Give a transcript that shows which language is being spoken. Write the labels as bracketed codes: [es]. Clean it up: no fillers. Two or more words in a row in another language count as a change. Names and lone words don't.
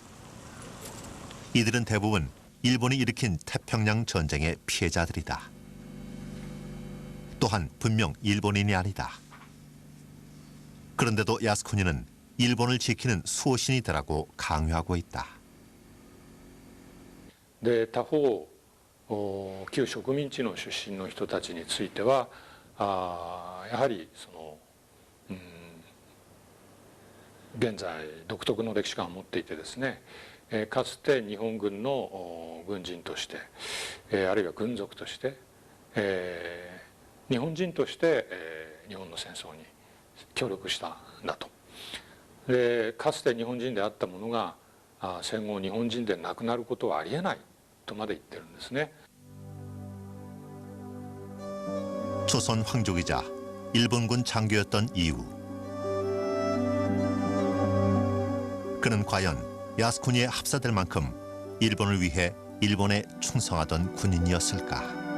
[ko] 이들은 대부분 일본이 일으킨 태평양 전쟁의 피해자들이다. 또한 분명 일본인이 아니다. 그런데도 야스쿠니는 일본을 지키는 수호신이 되라고 강요하고 있다. [ja] で他方旧植民地の出身の人たちについてはやはりその現在独特の歴史観を持っていてですねかつて日本軍の軍人としてあるいは軍属として日本人として日本の戦争に協力したんだと。でかつて日本人であったものが戦後日本人でなくなることはありえないとまで言ってるんですね。 [ko] 조선 황족이자 일본군 장교였던 이유. 그는 과연 야스쿠니에 합사될 만큼 일본을 위해 일본에 충성하던 군인이었을까?